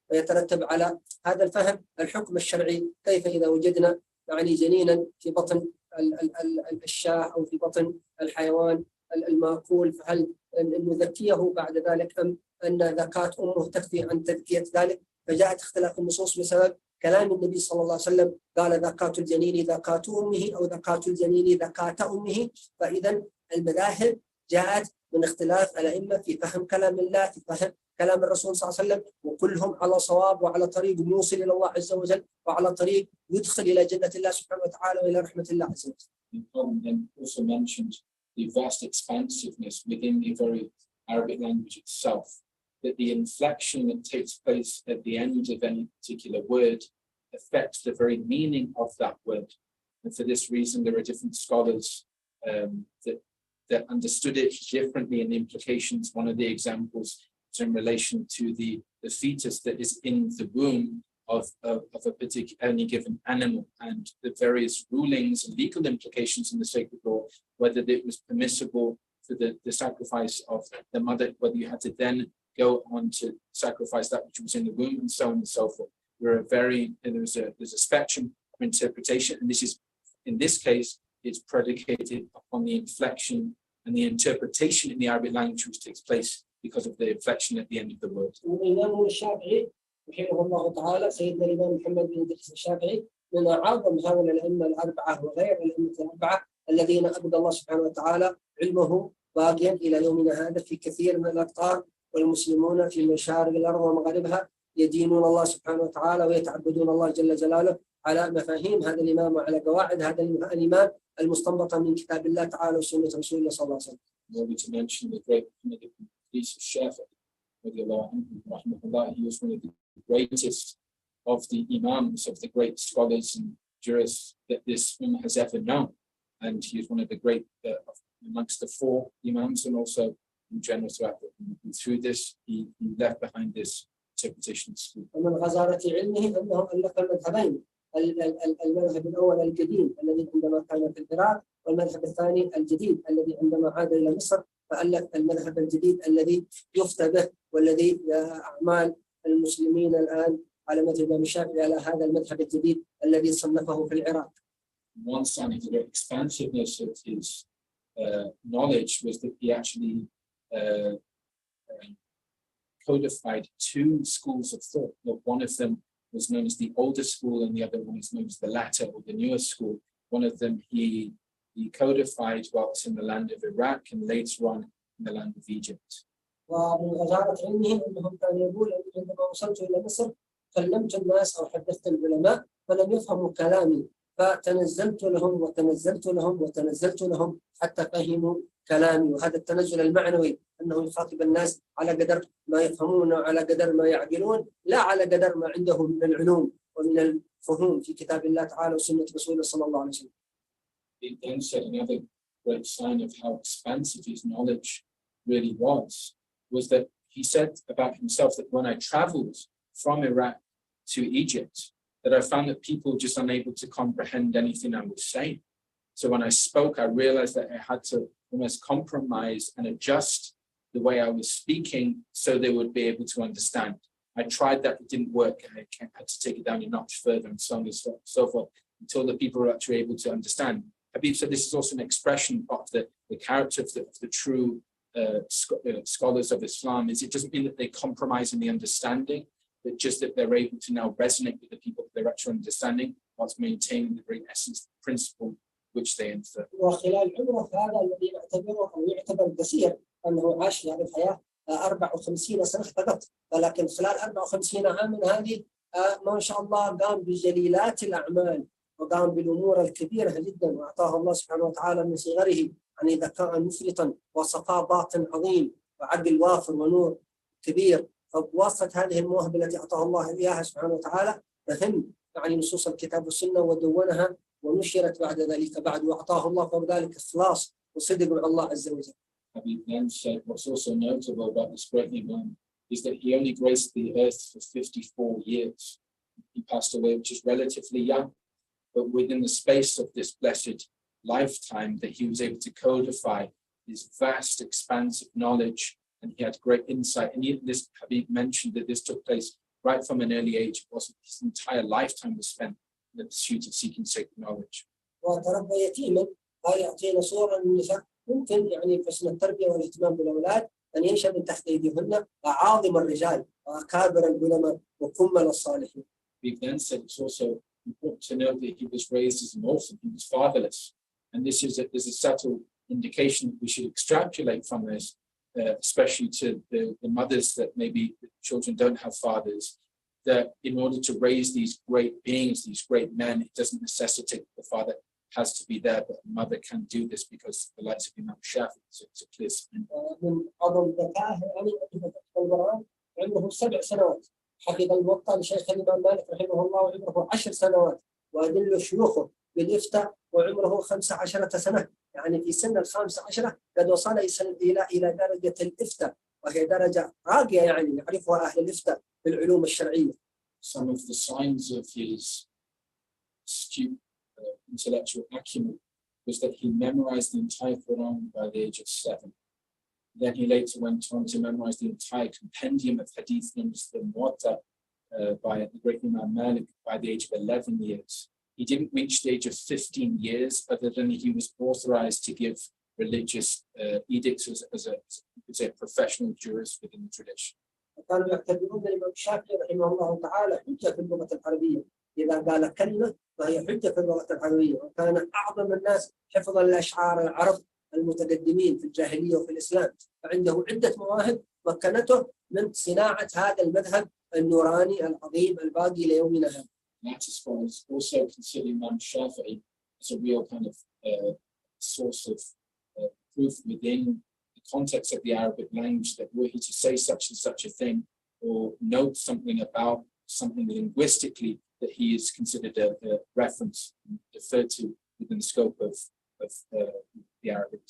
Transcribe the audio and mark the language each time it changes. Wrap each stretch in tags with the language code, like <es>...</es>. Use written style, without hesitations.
<ar>ويترتب على هذا الفهم الحكم الشرعي، كيف إذا وجدنا يعني جنينا في بطن الشاة أو في بطن الحيوان المأكول، فهل نزكيه بعد ذلك أم أن زكاة أمه تكفي عن تزكية ذلك؟ فجاءت اختلاف النصوص بسبب كلام النبي صلى الله عليه وسلم، قال زكاة الجنين زكاة أمه أو زكاة الجنين زكاة أمه. فإذا المذاهب جاءت من اختلاف الأئمة في فهم كلام الله، في فهم كلام الرسول صلى الله عليه وسلم، وكلهم على صواب وعلى طريق يوصل إلى الله عز وجل وعلى طريق يدخل إلى جنة الله سبحانه وتعالى وإلى رحمة الله عز وجل.</ar> <en>Then also mentioned the vast expansiveness within the very Arabic language itself, that the inflection that takes place at the end of any particular word affects the very meaning of that word. And for this reason, there are different scholars that that understood it differently in the implications. One of the examples is in relation to the fetus that is in the womb of a particular any given animal, and the various rulings and legal implications in the sacred law, whether it was permissible for the sacrifice of the mother, whether you had to then go on to sacrifice that which was in the womb, and so on and so forth. There's a spectrum of interpretation, and this is, in this case, it's predicated upon the inflection and the interpretation in the Arabic language which takes place because of the inflection at the end of the word.</en> <ar>الإمام الشافعي رحمه الله تعالى سيدنا الإمام محمد بن إدريس الشافعي من أعظم هؤلاء الأئمة الأربعة وغير الأئمة الأربعة الذين أبدى الله سبحانه وتعالى علمه باقيا إلى يومنا هذا في كثير من الأقطار، والمسلمون في مشارق الأرض ومغاربها يدينون الله سبحانه وتعالى ويتعبدون الله جل جلاله على مفاهيم هذا الإمام وعلى قواعد هذا الإمام المستنبطة من كتاب الله تعالى وسنة رسول الله صلى الله عليه وسلم.</ar> <en>To mention the great Shafi'i, he was one of the greatest of the Imams, of the great scholars and jurists that this ummah has ever known, and he is one of the great amongst the four Imams, and also in general throughout and through this he left behind this interpretation school.</en> <ar>ومن غزارة علمه أنه ألف المذهبين، المذهب الأول القديم الذي عندما كان في العراق، والمذهب الثاني الجديد الذي عندما عاد إلى مصر فألف المذهب الجديد الذي يفتى به، والذي أعمال المسلمين الآن على مذهب الشافعي على هذا المذهب الجديد الذي صنفه في العراق.</ar> <en>One sign of the expansiveness of his knowledge was that he actually codified two schools of thought. One of them was known as the older school, and the other one is known as the latter or the newer school. One of them he codified whilst in the land of Iraq, and later on in the land of Egypt.</en> <ar>ومن غزارة علمه أنه كان يقول عندما وصلت إلى مصر كلمت الناس أو حدثت العلماء فلم يفهموا كلامي، فتنزلت لهم وتنزلت لهم وتنزلت لهم حتى فهموا كلامي. وهذا التنزل المعنوي أنه يخاطب الناس على قدر ما يفهمون وعلى قدر ما يعقلون، لا على قدر ما عندهم من العلوم ومن الفهوم في كتاب الله تعالى وسنة رسوله صلى الله عليه وسلم.</ar> <en>He then said another great sign of how expansive his knowledge really was that he said about himself that when I traveled from Iraq to Egypt, that I found that people just unable to comprehend anything I was saying. So when I spoke, I realized that I had to almost compromise and adjust the way I was speaking so they would be able to understand. I tried that, it didn't work, and I had to take it down a notch further and so on and so forth until the people were actually able to understand. Habib said this is also an expression of the character of the true scholars of Islam. It doesn't mean that they compromise in the understanding, but just that they're able to now resonate with the people that they're actually understanding whilst maintaining the very essence, the principle which they infer.</en> <ar>وخلال عمره هذا الذي نعتبره أو يعتبر قصير أنه عاش في هذه الحياة 54 سنة فقط، ولكن خلال 54 عاما هذه ما شاء الله قام بجليلات الأعمال وقام بالأمور الكبيرة جدا، وأعطاه الله سبحانه وتعالى من صغره يعني ذكاء مفرطا وصفاء باطن عظيم وعقل وافر ونور كبير. فبواسطة هذه المواهب التي أعطاه الله إياها سبحانه وتعالى فهم يعني نصوص الكتاب والسنة ودونها ونشرت بعد ذلك بعد، وأعطاه الله فوق ذلك إخلاص وصدق مع الله عز وجل.</ar> <en>Habib then said what's also notable about this great Imam is that he only graced the earth for 54 years. He passed away, which is relatively young, but within the space of this blessed lifetime that he was able to codify his vast expanse of knowledge, and he had great insight. And even this Habib mentioned that this took place right from an early age. It wasn't his entire lifetime was spent in the pursuit of seeking sacred knowledge.</en> <ar>وتربى يتيما، هذا يعطينا صورة من النساء ممكن يعني في حسن التربية والاهتمام بالأولاد أن ينشأ من تحت أيديهن أعاظم الرجال وأكابر العلماء وكمل الصالحين.</ar> <en>He then said it's also important to note that he was raised as an orphan, he was fatherless. And this is there's a subtle indication that we should extrapolate from this, especially to the mothers that maybe the children don't have fathers, that in order to raise these great beings, these great men, it doesn't necessitate the father has to be there, but the mother can do this because the likes of Imam Shafi'i, so it's a clear sign.</en> <ar>من أظن ذكائه يعني أنه القرآن عمره 7 سنوات، حفظ الموطأ لشيخ الإمام مالك رحمه الله وعمره 10 سنوات، وأدل شيوخه بالإفتاء وعمره 15 سنة، يعني في سن ال15 قد وصل إلى درجة الإفتاء، وهي درجة راقية يعني يعرفها أهل الإفتاء في العلوم الشرعية.</ar> <en>Some of the signs of his astute intellectual acumen was that he memorized the entire Quran by the age of 7. Then he later went on to memorize the entire compendium of hadith known as the Muwatta by the great Imam Malik by the age of 11 years. He didn't reach the age of 15 years, other than he was authorized to give religious edicts as a professional jurist within the tradition.</en> <ar>كانوا يعتبرون الإمام الشافعي رحمه الله تعالى حجة في اللغة العربية، إذا قال كلمة فهي حجة في اللغة العربية، وكان أعظم الناس حفظا لأشعار العرب المتقدمين في الجاهلية وفي الإسلام، فعنده عدة مواهب مكنته من صناعة هذا المذهب النوراني العظيم الباقي ليومنا هذا.</ar> <en>That scholars also consider Imam Shafi'i as a real kind of source of proof within the context of the Arabic language that were he to say such and such a thing or note something about something linguistically, that he is considered a reference referred to within the scope of the Arabic.</en>